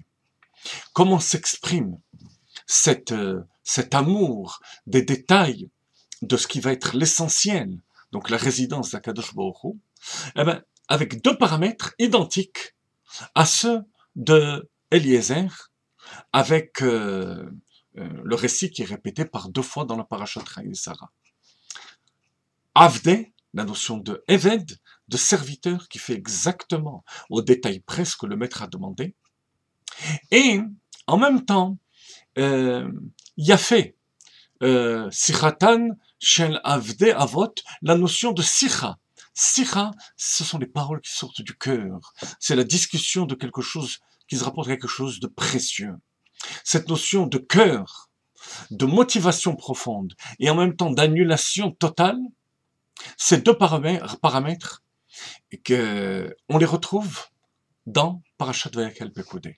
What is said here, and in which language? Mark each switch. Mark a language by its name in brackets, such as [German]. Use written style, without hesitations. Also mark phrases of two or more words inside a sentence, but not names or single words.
[French] Comment s'exprime cet amour des détails de ce qui va être l'essentiel, donc la résidence d'Akadosh Baruch Hu, eh bien, avec 2 paramètres identiques à ceux de Eliezer, avec le récit qui est répété par 2 fois dans la parashat Chayei Sarah. Avdé, la notion de Eved, de serviteur qui fait exactement au détail près ce que le maître a demandé. Et en même temps, [Hebrew] יפה שיחתן של עבדי אבות, [French] la notion de Sicha. Sicha, ce sont les paroles qui sortent du cœur. C'est la discussion de quelque chose qui se rapporte à quelque chose de précieux. Cette notion de cœur, de motivation profonde et en même temps d'annulation totale, ces 2 paramètres on les retrouve dans Parashat Vayakel Pekudei.